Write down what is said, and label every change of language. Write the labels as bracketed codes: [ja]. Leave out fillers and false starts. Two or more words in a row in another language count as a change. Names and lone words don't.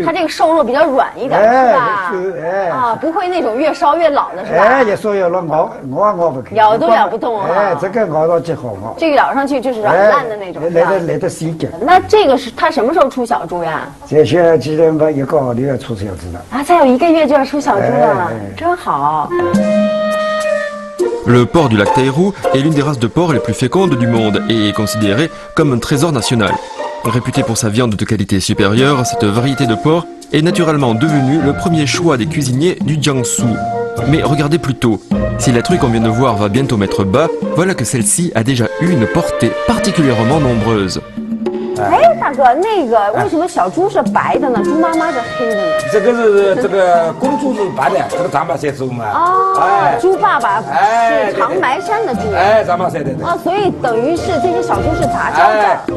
[zh] 它这个瘦肉比较软一点，是吧？啊，不会那种越烧越老的是吧？哎，越烧越老，咬不开。咬都咬不动啊！哎，这个咬上去好咬。这个咬上去就是软烂的那种。来得细点。那这个是它什么时候出小猪呀？这现在记得吧，1个号就要出小猪了。啊，再有1个月就要出小猪了，真好。 [fr] Le porc du lac Tairou est l'une des races de porc les plus fécondes du monde et est considéré comme un trésor national. Réputé pour sa viande de qualité supérieure, cette variété de porc est naturellement devenue le premier choix des cuisiniers du Jiangsu. Mais regardez plutôt, si la truie qu'on vient de voir va bientôt mettre bas, voilà que celle-ci a déjà eu une portée particulièrement nombreuse. [zh] 哎，大哥，那个为什么小猪是白的呢？猪妈妈是黑的呢？这个是这个公猪是白的，这个长白山猪嘛。哦，猪爸爸是长白山的猪。哎，长白山的。哦，所以等于是这些小猪是杂交的。